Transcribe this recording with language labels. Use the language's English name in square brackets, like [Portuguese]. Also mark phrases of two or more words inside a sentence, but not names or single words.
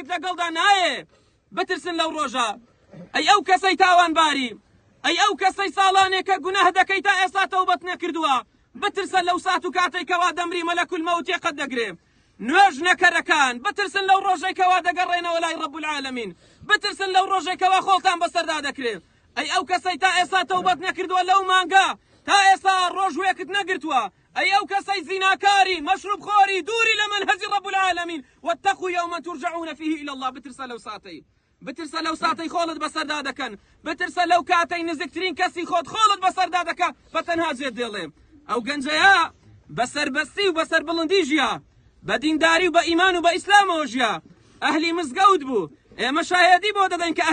[Central Kurdish] لەگەڵدا نایە بترسن لەو ڕۆژە ئەی ئەو کەسەی تاوانباری ئەی ئەو کەسەی ساڵانێکە گوناه دەکەی تا ئێستا تەوبەت نەکردووە بترسن لەو سات و کاتێکەوا دەمری [Arabic] مەلەکول مەوت [Central Kurdish] یەقەت دەگرێ نوێژ نەکەرەکان بترسن لەو ڕۆژێکەوا دەگەڕێنەوە لای [Arabic] رب العالمین [Central Kurdish] بترسن لەو ڕۆژێکەوا خۆڵتان بەسەردا دەکرێت ئەی ئەو کەسەی تا ئێستا تەوبەت نەکردووە لەو مانگە تا ئێستا ڕۆژوەیەکت نەگرتووە ئەی ئەو کەسەی زیناکاری مەشروب خۆری دووری لە منهەجی [Arabic] رب العالمین واتقوا يوما ترجعون فيه إلى الله [Central Kurdish] بترسە لەو ساتەی بترسە لەو ساتەی خۆڵت بەسەردا دەکەن بترسە لەو کاتەی نزیکترین کەسی خۆت خۆڵت بەسەردا دەکە بە تەنها جێت دێڵێ ئەو گەنجەیە بەسەربەستی و بەسەر بڵندی ژیا بە دینداری و بە ئیمان و بە ئیسلامەوە ژیا ئەهلی مزگەوت بوو ئێمە شایەدی بۆ دەدەین کە